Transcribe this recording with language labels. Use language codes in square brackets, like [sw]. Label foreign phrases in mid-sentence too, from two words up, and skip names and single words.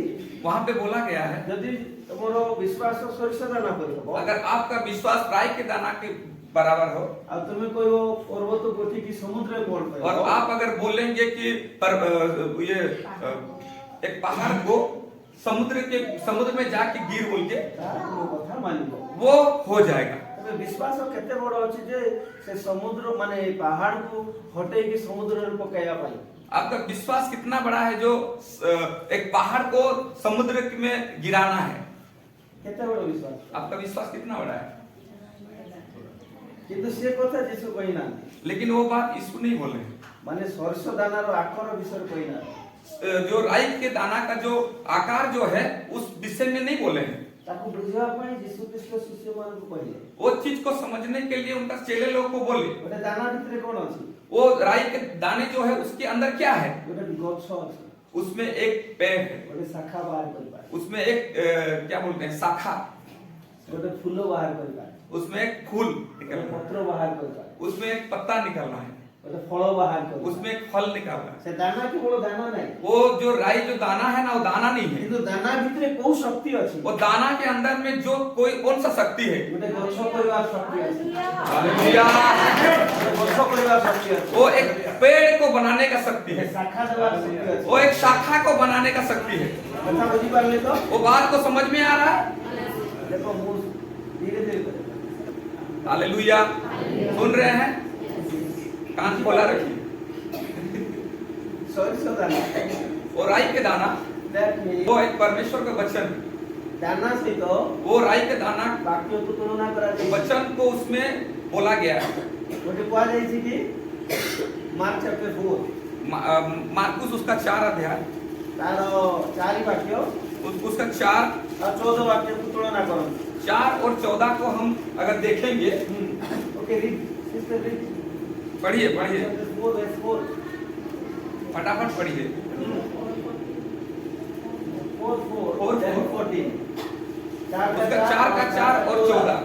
[hi] वहां पे बोला गया है, [or] ଯଦି ତୁମର ବିଶ୍ୱାସ ସୋରିଷ ଦାନା ପରି ହବ [hi] अगर आपका विश्वास राई के दाना के बराबर हो [or] ଆଉ ତୁମେ କହିବ ପର୍ବତ ଗୋଟିକି ସମୁଦ୍ରରେ ପଡ [hi] और [or] କହିବ [hi] आप अगर बोलेंगे कि एक पहाड़ को समुद्र में जाके गिर बोल के, [or] ତାର ତୁମ କଥା ମାନିବ [hi] वो हो जाएगा। [or] ତେବେ ବିଶ୍ୱାସ କେତେ ବଡ ଅଛି ଯେ ସେ ସମୁଦ୍ର ମାନେ ପାହାଡକୁ ହଟେଇକି ସମୁଦ୍ରରେ ପକାଇବା ପାଇଁ [hi] आपका विश्वास कितना बड़ा है जो एक पहाड़ को समुद्र में गिराना है? [or] କେତେ ବଡ ବିଶ୍ୱାସ [hi] आपका विश्वास कितना बड़ा है? [or] କିନ୍ତୁ ସେ କଥା ଯୀଶୁ କହିନାହାନ୍ତି [hi] लेकिन वो बात यीशु नहीं बोले। [or] ମାନେ ସୋରିଷ ଦାନାର ଆକାର ବିଷୟରେ କହିନାହାନ୍ତି [hi] जो राई के दाना का जो आकार जो है उस विषय में नहीं बोले हैं। [or] ତାକୁ ବୁଝିବା ପାଇଁ ଯୀଶୁ ଖ୍ରୀଷ୍ଟ ଶିଷ୍ୟମାନଙ୍କୁ କହିଲେ [hi] वो चीज को समझने के लिए उनका चेले लोग को बोले, [or] ଗୋଟେ ଦାନା ଭିତରେ କଣ ଅଛି [hi] वो राई के दाने जो है उसके अंदर क्या है? [or] ଗୋଟେ ଗଛ ଅଛି [hi] उसमें एक पेड़ है, [or] ଗୋଟେ ଶାଖା ବାହାର କରିପାରେ [hi] उसमें एक क्या बोलते हैं शाखा, [or] ଗୋଟେ ଫୁଲ ବାହାର କରିପାରେ [hi] उसमें एक फूल [or] ଗୋଟେ [hi] निकलना है, [or] ପତ୍ର ବାହାର କରିପାରେ [hi] उसमें एक पत्ता निकलना है, [or] ଗୋଟେ ଫଳ ବାହାର କରିପାରେ [hi] उसमें एक फल निकलना है। [or] ସେ ଦାନା କେବଳ ଦାନା ନାହିଁ [hi] वो जो राई जो दाना है ना वो दाना नहीं है, [or] କିନ୍ତୁ ଦାନା ଭିତରେ କୋଉ ଶକ୍ତି ଅଛି [hi] वो दाना के अंदर में जो कौन सा शक्ति है? [or] ଗୋଟେ ଗଛ କରିବାର ଶକ୍ତି ଅଛି [hi] हालेलुया। [or] ଗୋଟେ ଗଛ କରିବାର ଶକ୍ତି ଅଛି [hi] वो एक पेड़ को बनाने का शक्ति [or] ଗୋଟେ [hi] है, [or] ଶାଖା ଦେବାର ଶକ୍ତି ଅଛି [hi] वो एक शाखा को बनाने का शक्ति है। [or] କଥା ବୁଝିପାରିଲେ ତ [hi] वो बात को समझ में आ रहा है? [or] ଦେଖ ମୁଁ ଧୀରେ ଧୀରେ କହିବି। [hi] हालेलुया। सुन रहे हैं? कान खोला रखिए। [or] ସୋରିଷ ଦାନା [hi] वो राई के दाना, [en] that means [hi] वो एक परमेश्वर का वचन, [or] ଦାନା ସହିତ [hi] वो राई के दाना [or] ବାକ୍ୟକୁ ତୁଳନା କରାଯାଇଛି [hi] वचन को उसमें बोला गया है। [or] ଗୋଟେ କୁହାଯାଇଛି କି ମାର୍କ ଚାପ୍ଟର 4 [hi] मार्कुस उसका 4 अध्याय, [or] ତାର 4 ବାକ୍ୟ [hi] उसका 4 [or] ଆଉ 14 ବାକ୍ୟକୁ ତୁଳନା କରନ୍ତୁ [hi] 4 और 14 को हम अगर देखेंगे, [en] OK read sister read [hi] पढ़िए पढ़िए चैप्टर 4 verse 4 फटाफट फटाफट पढ़िए। 4 4 14 उसका 4 का 4 और 14।